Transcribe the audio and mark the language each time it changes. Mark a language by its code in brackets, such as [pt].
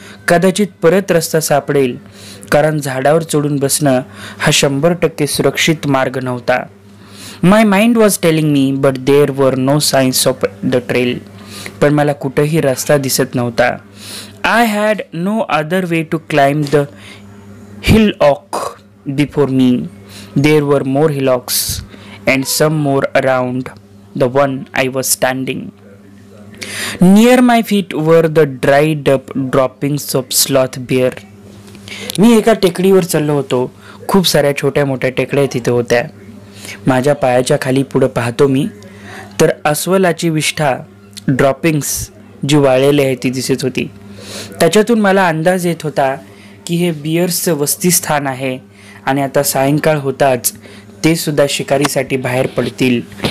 [mr] कदाचित परत रस्ता सापडेल, कारण झाडावर चढून बसणं हा 100% सुरक्षित मार्ग नव्हता. [en] My mind was telling me, but there were no signs of the trail. [mr] पण मला कुठंही रस्ता दिसत नव्हता. [en] I had no other way to climb the hillock before me. There were more hillocks and some more around the one I was standing. Near my feet were the dried up droppings of sloth bear. [mr] मी एका टेकडीवर चाललो होतो. खूप साऱ्या छोट्या मोठ्या टेकड्या तिथे होत्या. माझ्या पायाच्या खाली पुढे पाहतो मी, तर अस्वलाची विष्ठा, ड्रॉपिंग्स जी वाळलेली आहे ती दिसत होती. त्याच्यातून मला अंदाज येत होता की हे बियर्सचं वसतिस्थान आहे आणि आता सायंकाळ होताच ते सुद्धा शिकारीसाठी बाहेर पडतील.